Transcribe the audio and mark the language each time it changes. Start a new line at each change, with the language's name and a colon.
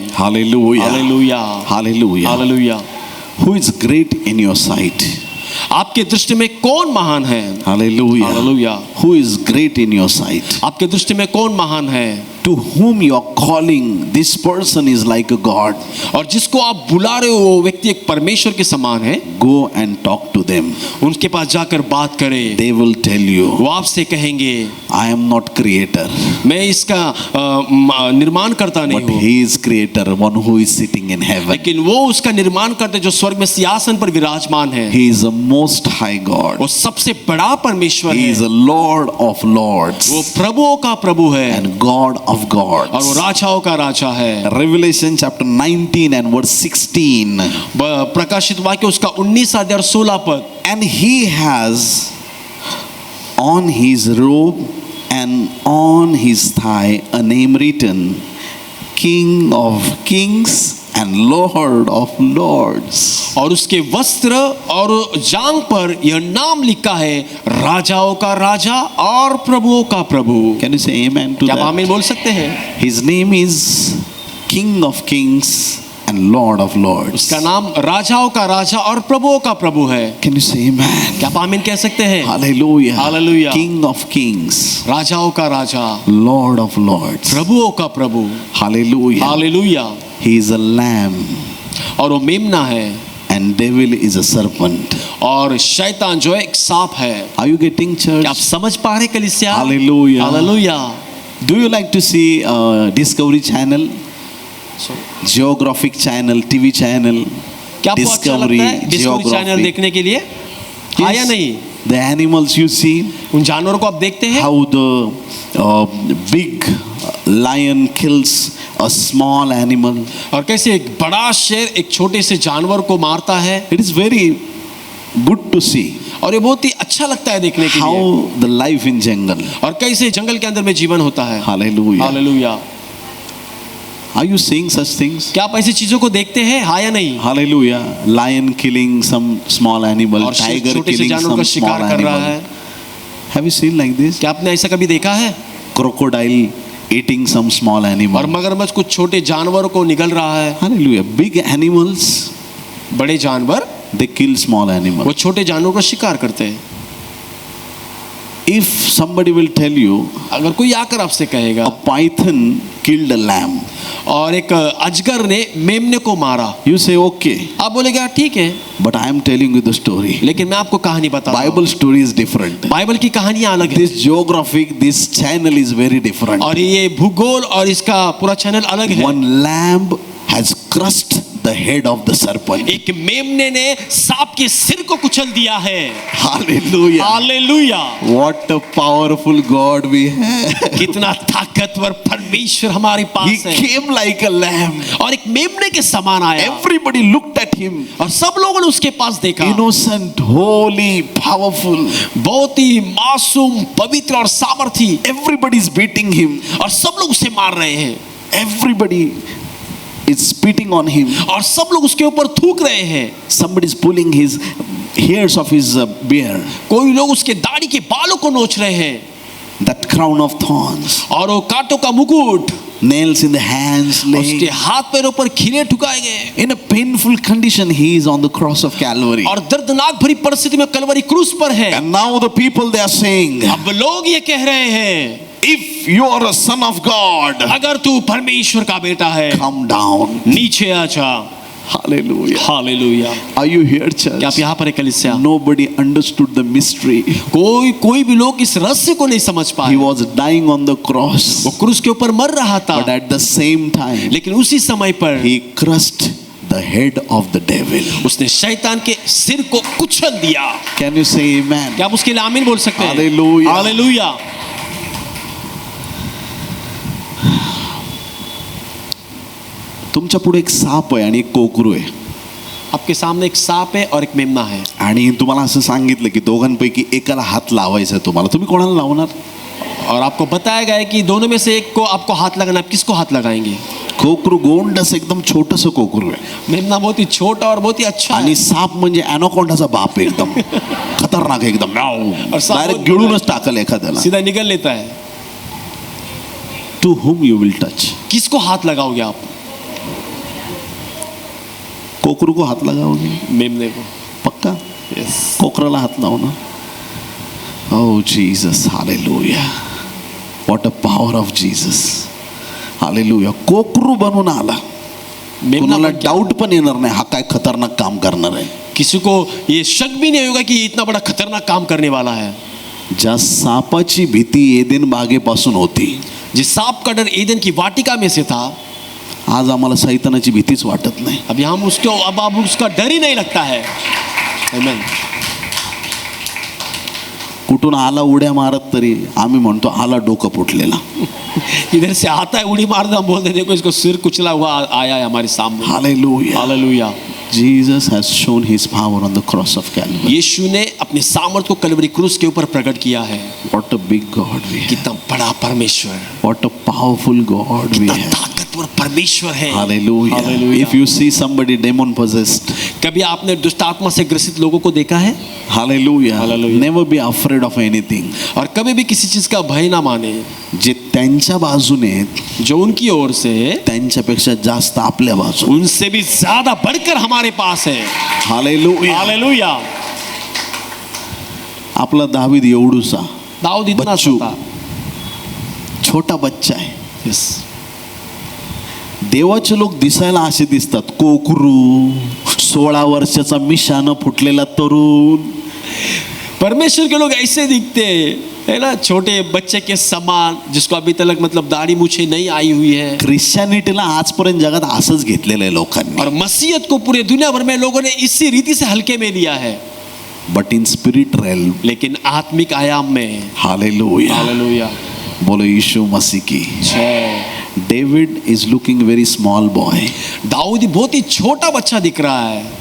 English: Hallelujah.
Hindi: Hallelujah.
English: Hallelujah.
Hindi: Hallelujah.
English: Who is great in your sight?
Hindi: आपके दृष्टि में कौन महान है?
English: Hallelujah.
Hindi: Hallelujah.
English: Who is great in your sight?
Hindi: आपके दृष्टि में कौन महान है?
English: To whom you are calling, this person is like a God.
Hindi: और जिसको आप बुला रहे हो वो व्यक्ति एक परमेश्वर के समान है।
English: Go and talk to them.
Hindi: उनके पास जाकर बात करें,
English: They will tell you,
Hindi: वो आपसे कहेंगे
English: I am not creator,
Hindi: मैं इसका निर्माण करता नहीं
English: but
Hindi: हूँ,
English: he is creator, one who is sitting in heaven.
Hindi: लेकिन वो उसका निर्माण करते जो स्वर्ग में सिंहासन पर विराजमान है।
English: He is a most high God.
Hindi: वो सबसे बड़ा परमेश्वर
English: He
Hindi: है,
English: is a Lord of lords
Hindi: वो प्रभुओं का प्रभु है
English: and God of
Hindi: और वो
English: gods.
Hindi: राजाओं का राजा है।
English: Revelation chapter 19 and verse 16.
Hindi: प्रकाशित वाक्य उसका 19 अध्याय और 16 पद।
English: And he has on his robe and on his thigh a name written, King of Kings and Lord of Lords.
Hindi: और उसके वस्त्र और जांग पर यह नाम लिखा है, राजाओं का राजा और प्रभुओं का प्रभु।
English: Can you say amen to
Hindi: क्या आप
English: that?
Hindi: आमीन बोल सकते हैं?
English: His name is King of Kings and Lord of Lords.
Hindi: उसका नाम राजाओं का राजा और प्रभुओं का प्रभु है।
English: Can you say amen?
Hindi: क्या आप आमीन कह सकते हैं?
English: Hallelujah. Hallelujah. King of Kings,
Hindi: राजाओं का राजा,
English: Lord of Lords.
Hindi: प्रभुओं का प्रभु।
English: Hallelujah.
Hindi: Hallelujah.
English: He is a lamb
Hindi: और वो मेमना है
English: and devil is a serpent.
Hindi: और शैतान जो है एक सांप है।
English: Are you getting church?
Hindi: क्या आप समझ पा रहे कलीसिया?
English: Hallelujah.
Hindi: Hallelujah.
English: Do you like to see Discovery Channel, Geographic Channel, TV channel,
Hindi: क्या आपको अच्छा
English: Discovery,
Hindi: लगता है डिस्कवरी चैनल
English: Geography?
Hindi: देखने के लिए? हाँ या नहीं?
English: The animals you see,
Hindi: उन जानवरों को आप देखते हैं?
English: how the big lion kills a small animal.
Hindi: और कैसे एक बड़ा शेर एक छोटे से जानवर को मारता है।
English: It is very good to see
Hindi: और ये बहुत ही अच्छा लगता है देखने के लिए।
English: how the life in jungle.
Hindi: और कैसे जंगल के अंदर में जीवन होता है।
English: Hallelujah.
Hindi: Hallelujah.
English: Are you seeing such things?
Hindi: क्या आप ऐसी चीजों को देखते हैं? हाँ या नहीं?
English: Hallelujah. Lion killing some small animal,
Hindi: और शेर
English: tiger
Hindi: छोटे से
English: killing
Hindi: जानवर का
English: some small
Hindi: शिकार कर रहा
English: animal.
Hindi: है।
English: Have you seen like this?
Hindi: क्या आपने ऐसा कभी देखा है?
English: Crocodile eating some small
Hindi: और
English: animal.
Hindi: मगरमच्छ कुछ छोटे जानवरों को निगल रहा है।
English: Hallelujah. Big animals,
Hindi: बड़े जानवर
English: they kill small animals.
Hindi: वो छोटे जानवरों का शिकार करते हैं।
English: If somebody will tell you
Hindi: अगर कोई आकर आपसे कहेगा
English: a python killed a lamb,
Hindi: और एक अजगर ने मेमने को मारा,
English: you say okay,
Hindi: आप बोलेगा ठीक है,
English: but I am telling you the story.
Hindi: लेकिन मैं आपको कहानी बता रहा हूँ।
English: Bible story is different.
Hindi: Bible की कहानियां अलग है
English: This geographic, this channel is very different.
Hindi: और ये भूगोल और इसका पूरा चैनल अलग है।
English: One lamb has crushed the head of the serpent.
Hindi: एक मेमने ने सांप के सिर को कुचल दिया है।
English: Hallelujah.
Hindi: Hallelujah.
English: What a powerful God we have.
Hindi: कितना ताकतवर परमेश्वर हमारे
English: He
Hindi: पास है।
English: came like a lamb.
Hindi: और एक मेमने के समान आया
English: Everybody looked at him.
Hindi: और सब लोगों ने उसके पास देखा।
English: Innocent, holy, powerful.
Hindi: बहुत ही मासूम, पवित्र और सामर्थी।
English: Everybody is beating him.
Hindi: और सब लोग उसे मार रहे हैं
English: Everybody is spitting on him.
Hindi: और सब लोग उसके ऊपर थूक रहे हैं।
English: Somebody is pulling his hairs of his beard.
Hindi: कोई लोग उसके दाढ़ी के बालों को नोच रहे हैं
English: That crown of thorns.
Hindi: और वो कांटों का मुकुट,
English: Nails in the hands
Hindi: उसके
English: laying.
Hindi: हाथ पैरों पर खीले ठुकाए गए
English: In a painful condition, he is on the cross of Calvary.
Hindi: और दर्दनाक भरी परिस्थिति में कलवरी क्रूस पर है।
English: And now the people, they are saying,
Hindi: अब लोग ये कह रहे हैं
English: if you are a son of God,
Hindi: अगर तू परमेश्वर का बेटा है
English: come down.
Hindi: नीचे आ जा।
English: Hallelujah.
Hindi: Hallelujah.
English: Are you here, church?
Hindi: क्या आप यहाँ पर एक कलीसिया?
English: Nobody understood the mystery.
Hindi: कोई भी लोग इस रहस्य को नहीं समझ
English: He
Hindi: पाए।
English: was dying on the cross,
Hindi: वो क्रूस के ऊपर मर रहा था,
English: but at the same time,
Hindi: लेकिन उसी समय पर
English: he crushed the head of the devil.
Hindi: उसने शैतान के सिर को कुचल दिया।
English: Can you say amen?
Hindi: क्या आप उसके लिए आमीन बोल सकते हैं?
English: Hallelujah.
Hindi: हालेलुया।
Marathi: तुमच्या पुढे एक साप आहे आणि एक कोकरू आहे
Hindi: आपके सामने एक सांप है और एक मेमना है
Marathi: आणि तुम्हाला असं सांगितलं की दोघांपैकी एकाला हात लावायचा आहे तुम्हाला, तुम्ही कोणाला लावणार?
Hindi: और आपको बताया गया है कि दोनों में से एक को आपको हाथ लगाना, आप किसको हाथ लगाएंगे?
Marathi: कोकरू गोंडस एकदम छोटंसं कोकरू आहे
Hindi: मेमना बहुत ही छोटा और बहुत ही अच्छा
Marathi: आणि
Hindi: है
Marathi: साप म्हणजे ॲनाकोंडाचा बाप आहे, एकदम खतरनाक आहे, एकदम
Hindi: और साप
Marathi: डायरेक्ट
Hindi: बहुत
Marathi: गिळूनच टाकल एखाद्याला.
Hindi: सीधा निकल लेता है।
English: To whom you will touch?
Hindi: किसको हाथ लगाओगे आप? कोकरू को हात लगाओगे? मेमने को। पक्का?
English: Yes.
Marathi: कोकराला हात लावू ना.
English: Oh Jesus, hallelujah. What a power of Jesus. Hallelujah.
Marathi: कोकरू बनून आला.
Hindi: मेमना
Marathi: कोणाला
Hindi: बन गया।
Marathi: डाऊट पण येणार नाही हा काय खतरनाक काम करणार आहे.
Hindi: किसी को ये शक भी नहीं होगा कि ये इतना बड़ा खतरनाक काम करने वाला है।
Marathi: ज्या सापाची भीती एदेन बागेपासून होती,
Hindi: जिस सांप का डर ईदन की वाटिका में से था,
Marathi: आज आम्हाला सैतानाची भीतीच वाटत नाही.
Hindi: अभी हम उसको अब उसका डर ही नहीं लगता है।
Marathi: आमेन। कुठून आला उड्या मारत तरी आम्ही म्हणतो आला डोकं फुटलेला.
Hindi: इधर से आता है उड़ी मार दो, हम बोलते देखो इसको सिर कुचला हुआ आया है हमारे सामने।
English: Hallelujah.
Hindi: Hallelujah.
English: Jesus has shown his power on the cross of Calvary.
Hindi: यीशु ने अपने सामर्थ को कलवरी क्रूस के ऊपर प्रकट किया है।
English: What a big God we have.
Hindi: कितना बड़ा परमेश्वर,
English: What a powerful God we
Hindi: कितना
English: have.
Hindi: ताकतवर परमेश्वर है।
English: Hallelujah. Hallelujah. If you see somebody demon possessed,
Hindi: कभी आपने दुष्ट आत्मा से ग्रसित लोगों को देखा है?
English: hallelujah. Hallelujah. Never be afraid of anything.
Hindi: और कभी भी किसी चीज का भय ना माने।
Marathi: जे त्यांच्या बाजूने आहेत,
Hindi: जो उनकी ओर से है,
Marathi: त्यांच्यापेक्षा जास्त आपल्या बाजूने.
Hindi: उनसे भी ज्यादा बढ़कर हमारे पास है।
English: Hallelujah.
Hindi: हालेलुया।
Marathi: आपला दावीद एवढूसा
Hindi: दाऊद इतना
Marathi: बच्चू,
Hindi: था।
Marathi: छोटा बच्चा आहे.
English: Yes.
Marathi: देवाचे लोक दिसायला असे दिसतात, कोकरू, 16 वर्षाचा मिशानं फुटलेला तरुण.
Hindi: परमेश्वर के लोग ऐसे दिखते है ना, छोटे बच्चे के समान, जिसको अभी तक मतलब दाढ़ी मूछे नहीं आई हुई है।
Marathi: ख्रिश्चनिटीला आजपर्यंत जगात असंच घेतलेलं आहे लोकांनी.
Hindi: और मसीहत को पूरे दुनिया भर में लोगों ने इसी रीति से हल्के में लिया है।
English: but in spirit realm,
Hindi: लेकिन आत्मिक आयाम में, हालेलुया, हालेलुया, बोलो यीशु मसीह की जय।
English: David is looking very small boy,
Hindi: Dawood बहुत ही छोटा बच्चा दिख रहा है,